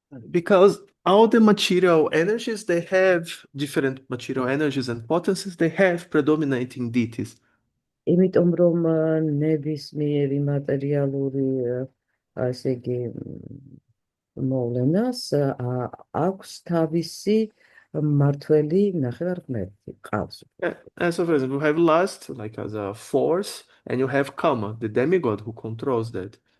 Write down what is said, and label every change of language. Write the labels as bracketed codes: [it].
[en] Because all the material energies, they have different material energies and potencies, they have predominating deities. [ka] იმიტომ რომ ნებისმიერი მატერიალური ასე იგი მოვლენას აქვს თავისი მართველი ნახევარღმერთი ყავს. [en] And so, for example, you have lust like as a force, and you have Kama, the demigod who controls that.